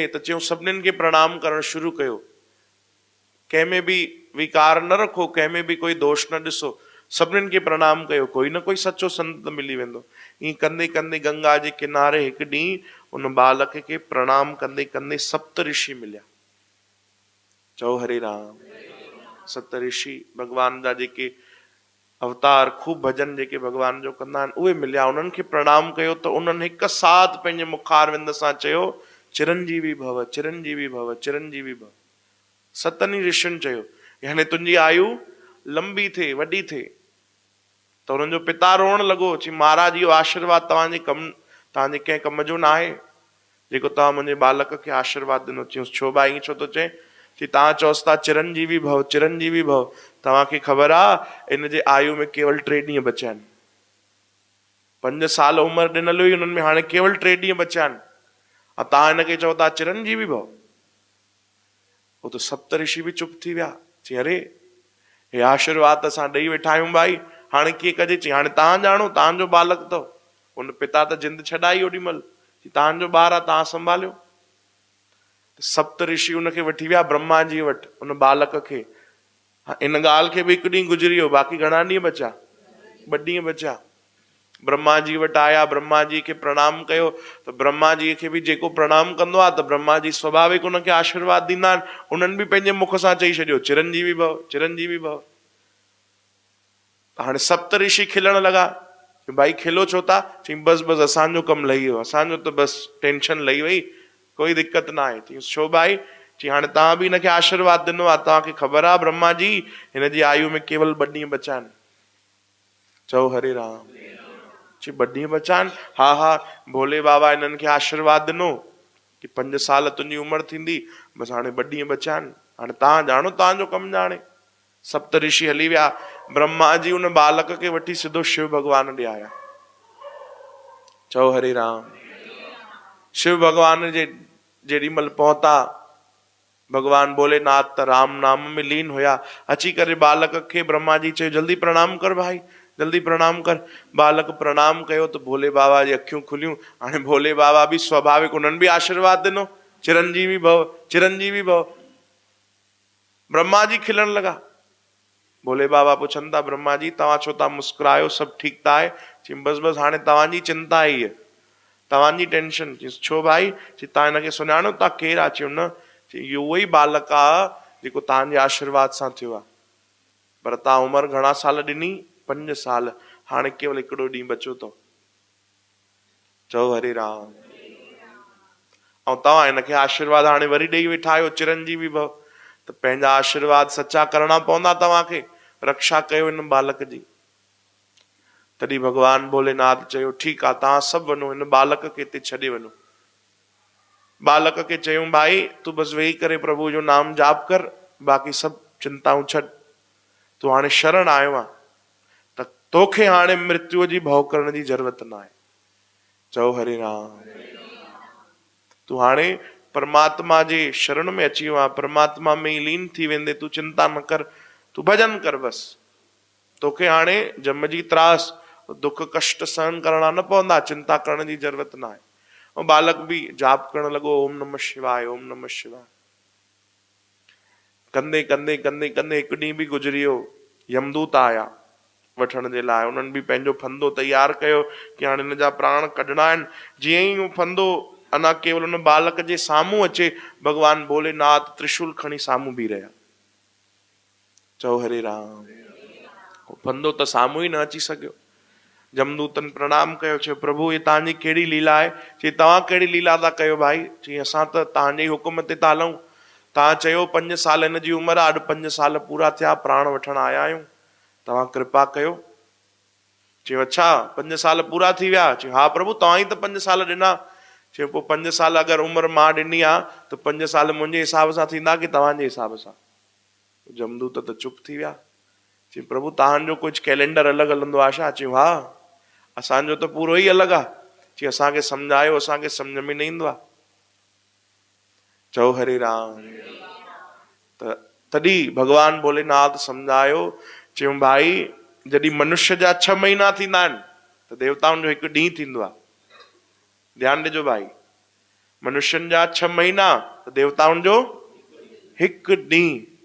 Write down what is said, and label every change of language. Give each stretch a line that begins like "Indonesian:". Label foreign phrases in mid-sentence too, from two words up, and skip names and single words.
Sindhi: त चयूं सभिनीनि खे प्रणाम करणु शुरू कयो, कंहिंमें बि विकार न रखो, कंहिंमें बि कोई दोष न ॾिसो, सभिनीनि खे प्रणाम कयो, कोई न कोई सचो संत मिली वेंदो। ईअं कंदे कंदे गंगा जे किनारे हिकु ॾींहुं उन बालक खे प्रणाम कंदे कंदे सप्त ऋषि मिलिया। चओ
Sanskrit: हरे राम।
Sindhi: सप्त ऋषि भगवान जा जेके अवतार, खूब भजन जेके भगवान जो कंदा आहिनि, उहे मिलिया, उन्हनि खे प्रणाम कयो त उन्हनि हिकु साथ पंहिंजे मुखारविंद सां चयो
Sanskrit: चिरंजीवी भव, चिरंजीवी भव, चिरंजीवी भव।
Sindhi: सतनि ऋषियुनि चयो यानी तुंहिंजी आयु लंबी थिए, वॾी थिए। त उन्हनि जो पिता रोअण लॻो, चई महाराज इहो आशीर्वाद तव्हांजे तव्हांजे कंहिं कम जो न आहे जेको तव्हां मुंहिंजे बालक खे आशीर्वाद ॾिनो। चयूंसि छो भाई ईअं छो थो चए? चई तव्हां चओसि था
Sanskrit: चिरंजीवी भव, चिरंजीवी भव,
Sindhi: तव्हांखे ख़बर आहे इन जे आयु में केवल 3 ॾींहं बचिया आहिनि। 5 साल उमिरि ॾिनल हुई उन्हनि में, हाणे केवल 3 ॾींहं बचिया आहिनि, ऐं तव्हां हिनखे चओ था
Sanskrit: चिरंजीवी भव।
Hindi: वो तो
Sindhi: सप्त ऋषि भी चुप थी विया। चई अरे हे आशीर्वाद असां ॾेई वेठा आहियूं भाई, हाणे कीअं कजे? चई हाणे तव्हां ॼाणो, तव्हांजो बालक अथव। उन पिता त जिंद छॾाई ओॾी महिल, तव्हांजो ॿारु आहे, तव्हां संभालियो। सप्त ऋषि उनखे वठी विया ब्रह्मा जी वटि, उन बालक खे। इन ॻाल्हि खे बि 1 ॾींहुं गुज़री वियो, बाक़ी घणा ॾींहं बचा? 2 ॾींहं बचा। ब्रह्मा जी वटि आया, ब्रह्मा जी खे प्रणाम कयो, त ब्रह्मा जी खे बि जेको प्रणाम कंदो आहे त ब्रह्मा जी स्वाभाविक उनखे आशीर्वाद ॾींदा आहिनि। उन्हनि बि पंहिंजे मुख सां चई छॾियो
Sanskrit: चिरंजीवी भव, चिरंजीवी भव।
Sindhi: हाणे सप्त ऋषि खिलण लॻा, भाई खिलो छो था? चई बस बस असांजो कमु लही वियो, असांजो त बस टेंशन लही वई, कोई दिक़त न आहे। चई छो भाई? चई हाणे तव्हां बि हिनखे आशीर्वाद ॾिनो आहे, तव्हांखे ख़बर आहे ब्रह्मा जी हिनजी आयु में केवल 2 ॾींहं बचा आहिनि। चओ
Sanskrit: हरे राम।
Sindhi: चई 2 ॾींहं बचा आहिनि? हा हा, भोले बाबा हिननि खे आशीर्वाद ॾिनो कि 5 साल तुंहिंजी उमिरि थींदी, बसि हाणे 2 ॾींहं बचा आहिनि, हाणे तव्हां ॼाणो, तव्हांजो कमु ॼाणे। सप्त ऋषि हली विया, ब्रह्मा जी उन बालक खे वठी सिधो शिव भगवान ॾे आया। चओ
Sanskrit: हरे राम।
Sindhi: शिव भगवान जे जेॾी महिल पहुता भगवान भोलेनाथ त राम नाम में लीन हुया। अची करे बालक के ब्रह्मा जी चयो जल्दी प्रणाम कर भाई, जल्दी प्रणाम कर। बालक प्रणाम कयो तो भोले बाबा जी अखियूं खुलियूं। हाणे भोले बाबा भी स्वाभाविक उन्हनि भी आशीर्वाद दिनो,
Sanskrit: चिरंजीवी भव, चिरंजीवी भव।
Sindhi: ब्रह्मा जी खिलण लगा। भोले बाबा पुछन था ब्रह्मा जी तव्हां छो था मुस्कुरायो,
Hindi: सब ठीक था है?
Sindhi: चई बस बस हाणे तव्हांजी चिंता आई है, तव्हांजी टेंशन। चईं छो भाई? चई तव्हां हिनखे सुञाणो था केरु आहे? चयो न। चई इहो उहो ई बालक आहे जेको तव्हांजे आशीर्वाद सां थियो आहे, पर तव्हां उमिरि घणा साल ॾिनी? 5 साल। हाणे केवल हिकिड़ो ॾींहुं बचियो अथव। चओ
Sanskrit: हरे राम।
Sindhi: ऐं तव्हां हिनखे आशीर्वाद हाणे वरी ॾेई वेठा आहियो,
Sanskrit: चिरंजीवी भव।
Sindhi: त पंहिंजा आशीर्वाद सचा करणा पवंदा तव्हांखे। रक्षा कयो हिन बालक जी। तॾहिं भगवान भोलेनाथ चयो ठीकु आहे तव्हां सभु वञो, हिन बालक खे हिते छॾे वञो। बालक खे चयूं भाई तूं बसि वेही करे प्रभु जो नाम जाप कर, बाक़ी सभु चिंताऊं छॾ। तूं हाणे शरण आयो आहे त तोखे हाणे मृत्युअ जी भउ करण जी ज़रूरत न आहे। चओ
Sanskrit: हरे राम।
Sindhi: तूं हाणे परमात्मा जे शरण में अची वियो आहे, परमात्मा में ई लीन थी वेंदे। तूं चिंता न कर, तूं भजन कर बस। तोखे हाणे जम जी त्रास दुख कष्ट सहन करणा न पवंदा, चिंता करण जी ज़रूरत न आहे। ऐं बालक भी जाप करण लॻो
Sanskrit: ओम नमः शिवाय, ओम नमः शिवाय।
Sindhi: कंदे कंदे कंदे कंदे हिकु ॾींहुं बि गुज़री वियो। यमदूत आया वठण जे लाइ। उन्हनि बि पंहिंजो फंदो तैयार कयो कि हाणे हिन जा प्राण कढणा आहिनि। जीअं ई उहो फंदो अञा केवल उन बालक जे साम्हूं अचे, भगवान भोलेनाथ त्रिशूल खणी साम्हूं बीह रहिया। चओ
Sanskrit: हरे राम।
Sindhi: फंदो त साम्हूं ई न अची सघियो। जमदूतन प्रणाम कयो, चयो प्रभु ये तव्हांजी कहिड़ी लीला आहे? चई तव्हां कहिड़ी लीला था कयो भाई? चई असां त तव्हांजे हुकुम ते था हलूं। तव्हां चयो 5 साल हिन जी उमिरि आहे, अॼु 5 साल पूरा थिया, प्राण वठण आया आहियूं, तव्हां कृपा कयो। चयो अच्छा 5 साल पूरा थी विया? चयो हा प्रभु तव्हां ई त 5 साल ॾिना। चयो पोइ 5 साल अगरि उमिरि मां ॾिनी आहे त 5 साल मुंहिंजे हिसाब सां थींदा कि तव्हांजे हिसाब सां? जमदूत त चुप थी विया। चई प्रभु तव्हांजो कुझु कैलेंडर अलॻि हलंदो आहे छा? चयो हा असांजो त पूरो ई अलॻि आहे। चई असांखे सम्झायो, असांखे सम्झ में न ईंदो आहे। चओ
Sanskrit: हरे राम।
Sindhi: तॾहिं भगवान भोलेनाथ सम्झायो, चयूं भाई जॾहिं मनुष्य जा 6 महीना थींदा आहिनि त देवताउनि जो 1 ॾींहुं थींदो आहे। ध्यानु ॾिजो भाई, मनुष्यनि जा 6 महीना त देवताउनि जो 1 ॾींहुं।